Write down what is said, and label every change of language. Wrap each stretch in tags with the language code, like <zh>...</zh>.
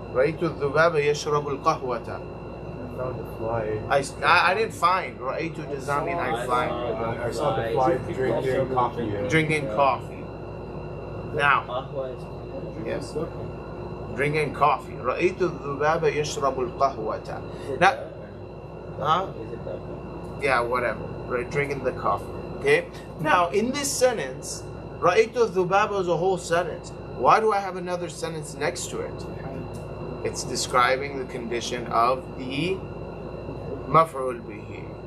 <ar>رأيت الذبابة يشرب القهوة.</ar> <en>I found the fly. I didn't find. رأيت does not mean I find. I saw the fly drinking coffee. Drinking coffee. Now, yes. Drinking coffee.</en> <ar>رأيت الذبابة يشرب القهوة.</ar> <en>Now, huh? Yeah, whatever. Right, drinking the coffee. Okay. Now, in this sentence,</en> <ar>رأيت الذبابة</ar> <en>is a whole sentence. Why do I have another sentence next to it? It's describing the condition of the maf'ul bihi.</en>